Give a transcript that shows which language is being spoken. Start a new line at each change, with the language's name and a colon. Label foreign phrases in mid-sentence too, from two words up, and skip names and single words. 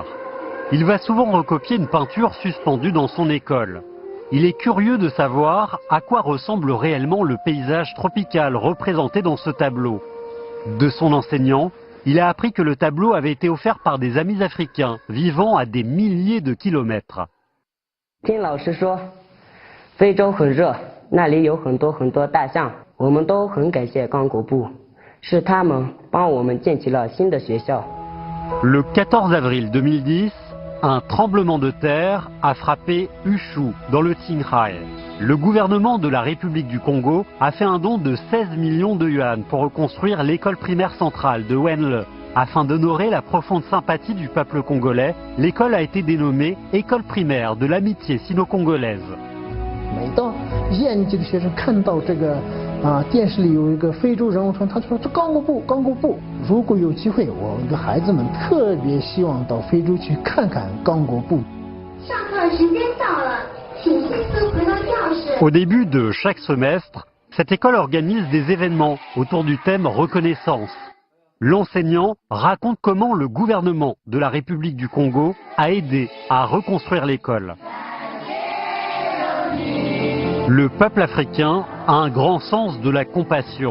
French: Il va souvent recopier une peinture suspendue dans son école. Il est curieux de savoir à quoi ressemble réellement le paysage tropical représenté dans ce tableau. De son enseignant, il a appris que le tableau avait été offert par des amis africains vivant à des milliers de kilomètres.
Chinese: 听老师说，非洲很热，那里有很多大象， 我们都很感谢刚果部，是他们帮我们建起了新的学校。
French: Le 14 avril 2010, un tremblement de terre a frappé Ushu, dans le Qinghai. Le gouvernement de la République du Congo a fait un don de 16 millions de yuan pour reconstruire l'école primaire centrale de Wenle. Afin d'honorer la profonde sympathie du peuple congolais, l'école a été dénommée École primaire de l'amitié sino-congolaise.
Chinese: 每到1年级的学生看到这个电视里有一个非洲人物船，他就说这刚果部，刚果部。如果有机会，我的孩子们特别希望到非洲去看看刚果部。上课时间到了，请迅速回到教室。
French: Au début de chaque semestre, cette école organise des événements autour du thème reconnaissance. L'enseignant raconte comment le gouvernement de la République du Congo a aidé à reconstruire l'école. Le peuple africain a un grand sens de la compassion.